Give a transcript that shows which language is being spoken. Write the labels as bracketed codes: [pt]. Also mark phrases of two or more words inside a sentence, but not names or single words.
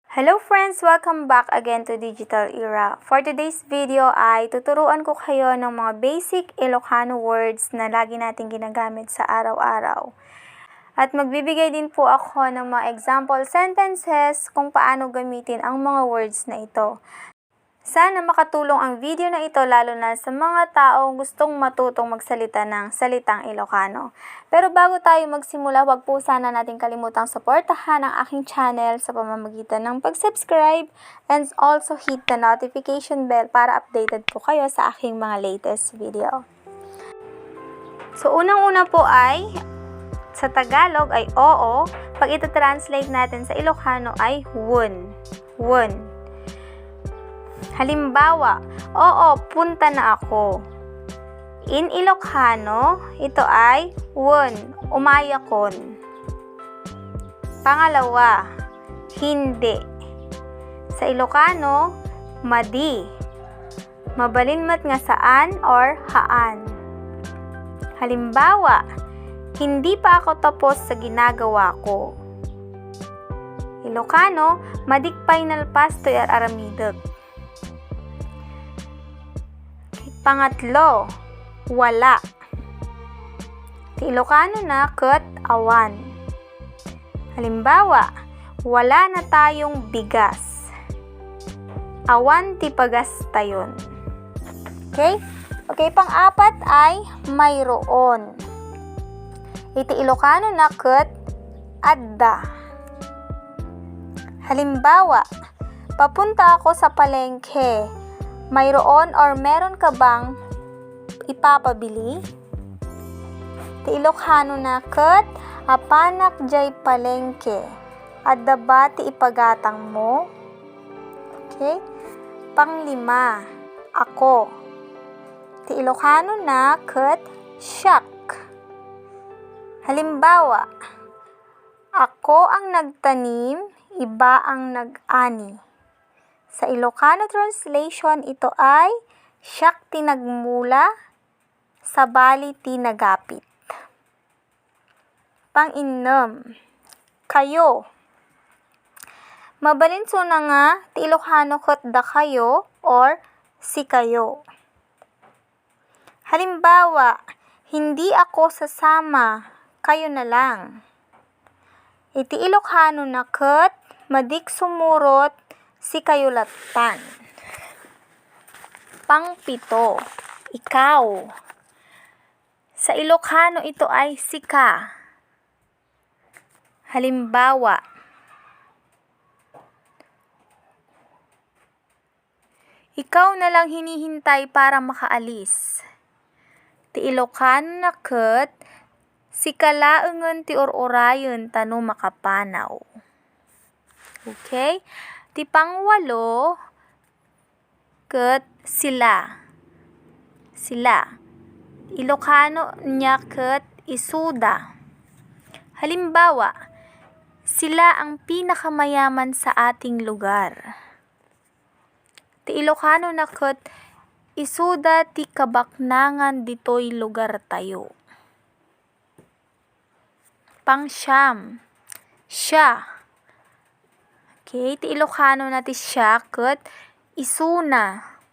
[en] Hello friends! Welcome back again to Digital Era. For today's video [tl] ay tuturuan ko kayo ng mga [en] basic Ilocano words [tl] na lagi natin ginagamit sa araw-araw. At magbibigay din po ako ng mga [en] example sentences [tl] kung paano gamitin ang mga words na ito. Sana makatulong ang video na ito lalo na sa mga taong gustong matutong magsalita ng salitang Ilocano. Pero bago tayo magsimula, huwag po sana natin kalimutang suportahan ang aking channel sa pamamagitan ng pag-subscribe [en] and also hit the notification bell [tl] para updated po kayo sa aking mga [en] latest video. [tl] So unang-una po ay, sa Tagalog ay oo, pag ito-translate natin sa Ilocano ay wun. [ilo] Wun. [tl] Halimbawa, oo, punta na ako. In Ilocano, ito ay [ilo] wun, umayakon. [tl] Pangalawa, hindi. Sa Ilocano, madi. [ilo] Mabalinmat nga saan or haan. [tl] Halimbawa, hindi pa ako tapos sa ginagawa ko. [ilo] Ilocano, madikpay nalpas to'y aramideg. [tl] Pangatlo, wala. [ilo] Ti Ilocano na ket awan. [tl] Halimbawa, wala na tayong bigas. [ilo] Awan ti pagas tayon. [en] Okay? [tl] Okay, pang-apat ay mayroon. [ilo] Iti Ilocano na ket adda. [tl] Halimbawa, papunta ako sa palengke. Mayroon or meron ka bang ipapabili? [ilo] Ti Ilocano na ket apanak jay palengke. Adda ba ti ipagatang mo? Okay? [tl] Panglima, ako. [ilo] Ti Ilocano na ket siak. [tl] Halimbawa, ako ang nagtanim, iba ang nag-ani. Sa Ilocano translation, ito ay [ilo] siyak ti nagmula, sabali ti nagapit. [tl] Pang-innem, kayo. [ilo] Mabalinso na nga ti Ilocano ket da kayo or si kayo. [tl] Halimbawa, hindi ako sasama, kayo na lang. [ilo] Iti Ilocano na ket madik sumurot si kayulatan. [tl] Pang-pito, ikaw. Sa Ilocano ito ay sika. Halimbawa, ikaw na lang hinihintay para makaalis. [ilo] Ti Ilocano na ket sikalaengen ti or-orayon tano makapanaw. Okay? Ti pangwalo, ket sila. [tl] Sila. [ilo] Ilocano nya ket isuda. [tl] Halimbawa, sila ang pinakamayaman sa ating lugar. [ilo] Ti Ilocano na ket isuda ti kabaknangan ditoy lugar tayo. [tl] Pangsyam, siya. [ilo] Okay, ti Ilocano na ti siya ket isuna.